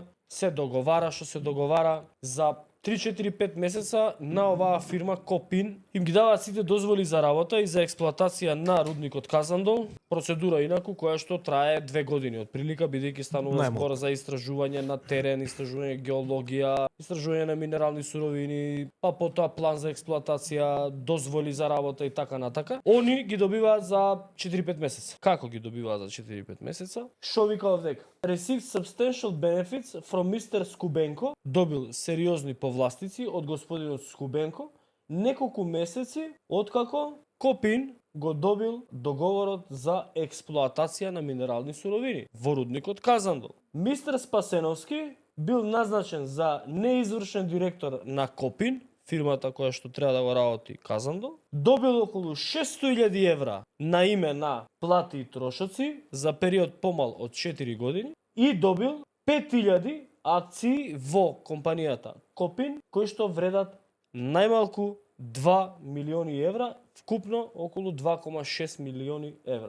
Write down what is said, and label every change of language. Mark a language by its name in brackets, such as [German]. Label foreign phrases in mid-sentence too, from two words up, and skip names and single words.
[Macedonian] се договара што се договара за 3-4-5 месеца на оваа фирма Копин им ги даваат сите дозволи за работа и за експлоатација на рудникот Казандол, процедура инаку која што трае 2 години од прилика, бидејќи станува збор за истражување на терен, истражување геологија, истражување на минерални суровини, па потоа план за експлоатација, дозволи за работа и така натака. Они ги добиваат за 4-5 месеца. Како ги добиваат за 4-5 месеца? Шо вика овдека? [English] Received substantial benefits from Mr. [Macedonian] Скубенко, добил сериозни повластици од господинот Скубенко, неколку месеци откако Копин го добил договорот за експлоатација на минерални суровини во рудникот Казандол. Мистер Спасеновски бил назначен за неизвршен директор на Копин, фирмата која што треба да го работи Казандол, добил околу 600.000 евра на име на плати и трошоци за период помал од 4 години и добил 5.000 акции во компанијата Копин, кои што вредат најмалку 2 милиони евра, вкупно околу 2,6 милиони евра.